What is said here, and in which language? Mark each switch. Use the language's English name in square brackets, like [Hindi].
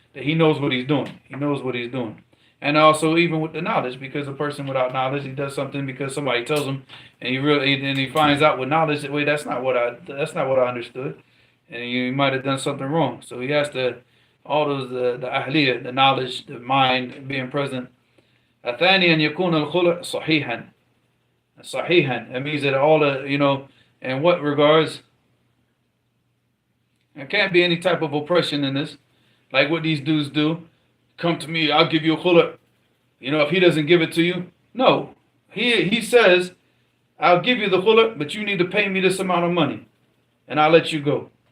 [English] That he knows what he's doing. He knows what he's doing. And also even with the knowledge, because a person without knowledge, he does something because somebody tells him, and he finds out with knowledge that, wait, that's not what I understood, and he might have done something wrong. So he has to, all those the ahliyah, the knowledge, the mind being present. [Arabic] الثاني أن يكون الخلق صحيحا. صحيحا. [English] That means that all the in what regards, there can't be any type of oppression in this. Like what these dudes do. Come to me, I'll give you a khulq. If he doesn't give it to you, no. He says, I'll give you the khulq, but you need to pay me this amount of money, and I'll let you go.